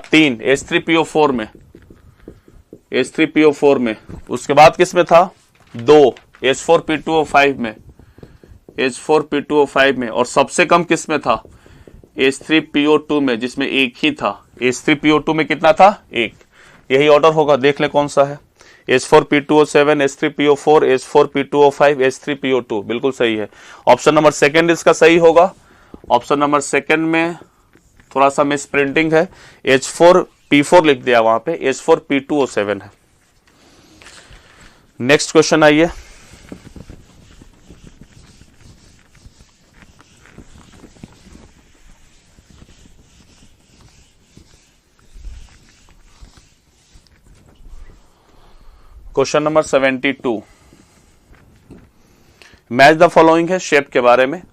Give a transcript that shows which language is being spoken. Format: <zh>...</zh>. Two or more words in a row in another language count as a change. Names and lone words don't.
<hi>3 H3PO4 में, H3PO4 में। उसके बाद किसमें था? 2 H4P2O5 में, H4P2O5 में। और सबसे कम किसमें था? H3PO2 में, जिसमें एक ही था। H3PO2 में कितना था? 1। यही ऑर्डर होगा, देख ले कौन सा है। H4P2O7, H3PO4, H4P2O5, H3PO2, बिल्कुल सही है।</hi> <en>option number second</en> <hi>इसका सही होगा।</hi> <en>option number second</en> <hi>में थोड़ा सा</hi> <en>mis printing</en> <hi>है, H4P4 लिख दिया वहां पे, H4P2O7 है।</hi> <en>next question आइए। question number 72, match the following है शेप</en> <hi>के बारे में।</hi>